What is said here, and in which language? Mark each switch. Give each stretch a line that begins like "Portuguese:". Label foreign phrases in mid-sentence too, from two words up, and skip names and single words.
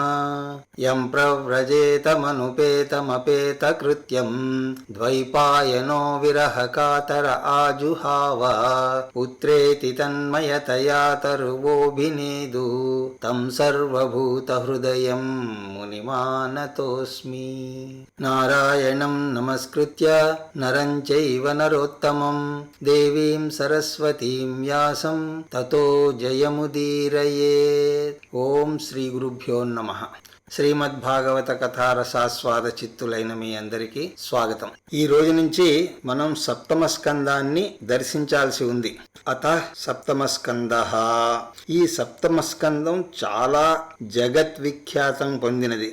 Sanskrit: यं प्रव्रजेतमनुपेतमपेतकृत्यं द्वैपायनो विरहकातर आजुहाव पुत्रेति तन्मयतया तरुवोऽभिनेदु तं सर्वभूतहृदयं मुनिमानतोऽस्मि। नारायणं नमस्कृत्य नरं चैव नरोत्तमं देवीं सरस्वतीं व्यासं ततो जयमुदीरयेत्। ॐ श्री गुरुभ्यो नमः.
Telugu: శ్రీమద్భాగవత కథారసాస్వాద చిత్తులైన మీ అందరికీ స్వాగతం. ఈ రోజు నుంచి మనం సప్తమ స్కందాన్ని దర్శించాల్సి ఉంది.
Sanskrit: अथ सप्तम स्कन्धः.
Telugu: ఈ సప్తమ స్కందం చాలా జగద్విఖ్యాతం పొందినది.